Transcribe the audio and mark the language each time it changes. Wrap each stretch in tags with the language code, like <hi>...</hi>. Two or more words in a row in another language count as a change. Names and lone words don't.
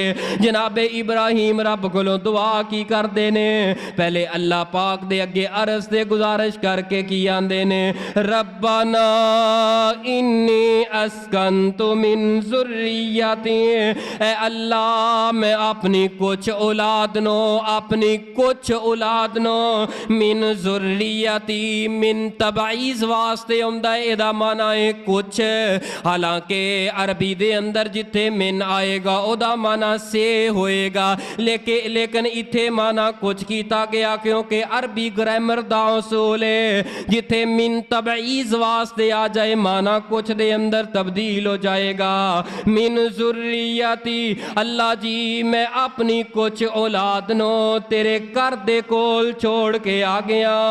<pa>جناب ابراہیم رب کولوں دعا کی کردے نے، پہلے اللہ پاک دے اگے عرض تے گزارش کر کے کی آندے نے,</pa> <ar>ربنا إني أسكنت من ذريتي,</ar> <pa>اے اللہ میں اپنی کجھ اولاد نوں، اپنی کجھ اولاد نوں, अपनी कुछ औलाद नो,</pa> <ar>من ذريتي، من تبعيض</ar> <pa>واسطے آؤندا اے، ایدا معنیٰ اے کجھ. حالانکہ عربی دے اندر جتھے من آئے گا اودا معنیٰ سے ہوئے گا، لیکن ایتھے معنیٰ کجھ کیتا گیا کیونکہ عربی گرامر دا اصول اے، جتھے من تبعیض واسطے آ جائے معنیٰ کجھ دے اندر تبدیل ہو جائے گا.</pa> <ar>من ذريتي,</ar> <pa>اللہ جی میں اپنی کجھ اولاد نوں تیرے گھر دے کول چھوڑ کے آ گیا.</pa>